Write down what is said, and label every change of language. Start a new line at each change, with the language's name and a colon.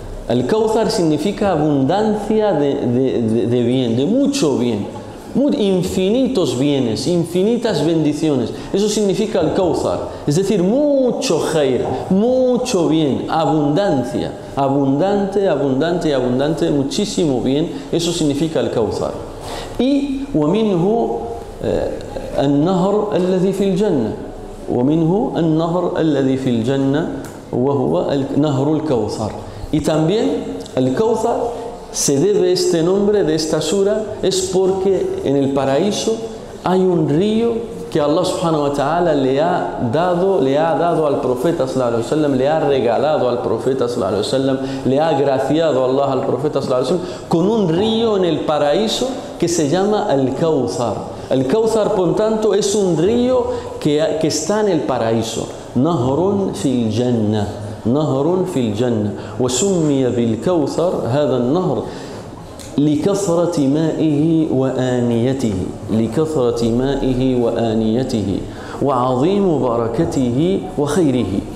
Spanish: El Kawthar significa abundancia de bien, de mucho bien. Infinitos bienes, infinitas bendiciones. Eso significa el Kawthar, es decir, mucho khair, mucho bien, abundancia, abundante, abundante, abundante, muchísimo bien. Eso significa el Kawthar.
Arabic: Y ومنه النهر الذي في الجنة ومنه النهر الذي في الجنة وهو نهر الكوثر.
Spanish: Y también el Kawthar se debe este nombre de esta sura es porque en el paraíso hay un río que Allah subhanahu wa ta'ala le ha dado al profeta sallallahu alaihi wasallam, le ha regalado al profeta sallallahu alaihi wasallam, le ha agraciado Allah al profeta sallallahu alaihi wasallam con un río en el paraíso que se llama el Kawthar. El Kawthar, por tanto, es un río que está en el paraíso.
Arabic: Nahrun fil Jannah. نهر في الجنة وسمي بالكوثر هذا النهر لكثرة مائه وآنيته لكثرة مائه وآنيته وعظيم بركته وخيره.